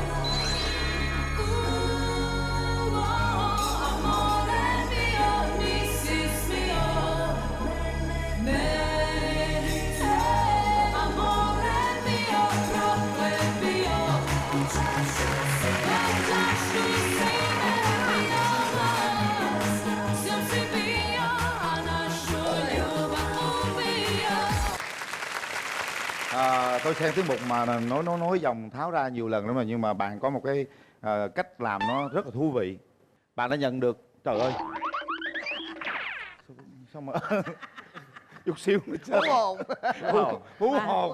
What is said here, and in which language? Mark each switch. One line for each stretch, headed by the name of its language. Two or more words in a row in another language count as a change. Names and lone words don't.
Italian: Amore mio,
Bosnian: nisi smio meni te.
Italian: Amore mio,
Bosnian: proklet bio. Čašu si me nas, s njom si bio, a našu ljubav ubio.
Vietnamese: Tôi xem tiết mục mà nói dòng tháo ra nhiều lần lắm rồi, nhưng mà bạn có một cái cách làm nó rất là thú vị. Bạn đã nhận được, trời ơi, sao mà chút xíu nữa chết. Hú hồn. Hú hồn.